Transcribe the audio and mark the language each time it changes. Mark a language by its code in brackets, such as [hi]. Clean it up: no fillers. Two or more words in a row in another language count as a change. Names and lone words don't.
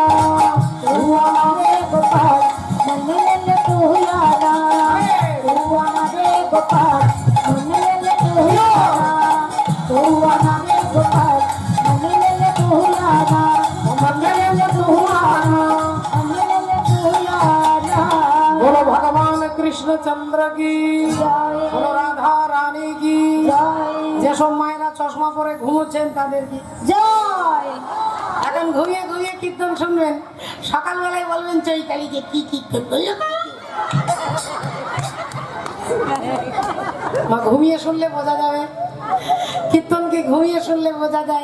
[hi] तू आना रे गोपाल मन लेने तू आना, तू आना रे गोपाल मन लेने तू आना, तू आना रे गोपाल मन लेने तू आना, मन लेने तू आना। मन लेने तू आना। बोलो भगवान कृष्ण चंद्र की, [bn] জয় [hi] बोलो राधा रानी की। [bn] জয় যেসব মায়েরা চশমা পরে ঘুমোচ্ছেন তাদের কি, জয়। এখন ঘুমিয়ে ঘুমিয়ে কীর্তন শুনবেন, সকালবেলায় বলবেন চৈতালিকে কি কীর্তন করলো। মা ঘুমিয়ে শুনলে বোঝা যাবে, কীর্তনকে ঘুমিয়ে শুনলে বোঝা যায়।